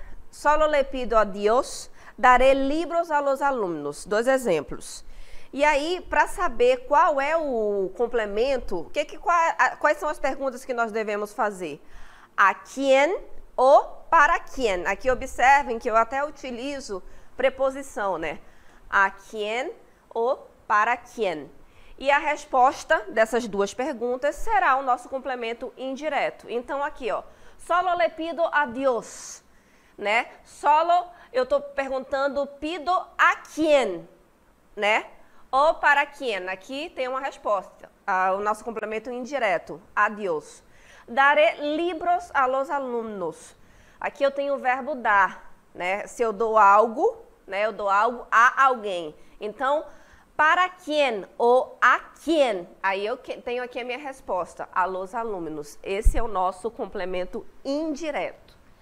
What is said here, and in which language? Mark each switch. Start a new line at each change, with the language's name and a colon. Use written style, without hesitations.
Spanish: Solo le pido a Dios, daré libros a los alumnos.
Portuguese: 2 exemplos. E aí, para saber qual é o complemento, quais são as perguntas que nós devemos fazer? A quem ou para quem? Aqui observem que eu até utilizo preposição, né? A quem ou para quem? E a resposta dessas 2 perguntas será o nosso complemento indireto. Então, aqui, ó,
Spanish: solo le pido a Dios,
Portuguese: né? Solo, eu estou perguntando, pido a quem, né? Ou para quem? Aqui tem uma resposta, o nosso complemento indireto,
Spanish: a Dios. Daré libros a los alumnos.
Portuguese: Aqui eu tenho o verbo dar, né? Se eu dou algo, né? Eu dou algo a alguém. Então, para quem ou a quem? Aí eu tenho aqui a minha resposta,
Spanish: a los alumnos.
Portuguese: Esse é o nosso complemento indireto.